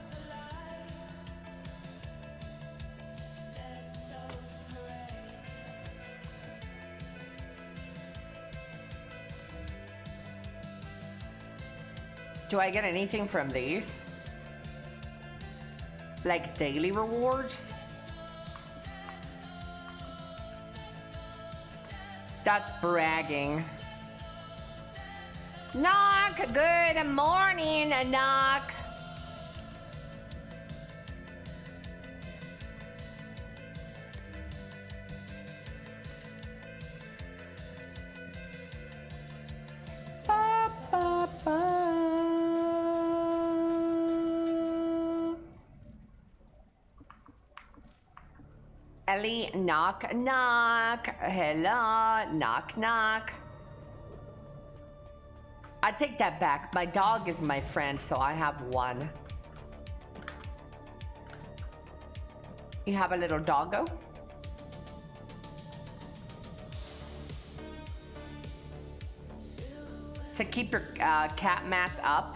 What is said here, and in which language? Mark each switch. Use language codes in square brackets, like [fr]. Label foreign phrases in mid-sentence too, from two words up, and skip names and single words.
[en] Do I get anything from these? Like daily rewards? That's bragging. Knock, good morning, Knock. Ba, ba, ba. Elly, knock, knock. Hello, knock, knock. I take that back. My dog is my friend, so I have one. You have a little doggo? To keep your cat mats up?